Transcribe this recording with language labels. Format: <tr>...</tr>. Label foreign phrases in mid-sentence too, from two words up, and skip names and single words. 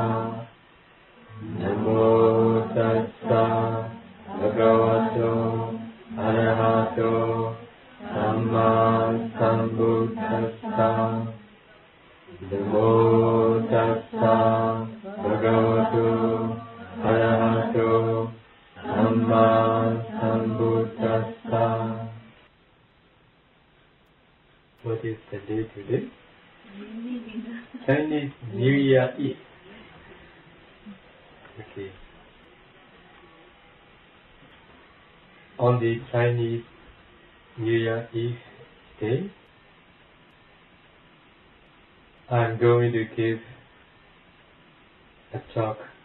<pi>Namo tassa bhagavato arahato samma sambuddhassa. Namo tassa bhagavato arahato samma sambuddhassa.</pi> <en>What is the day today? Chinese New Year Eve. Okay. On the Chinese New Year Eve day, I am going to give a talk.</en>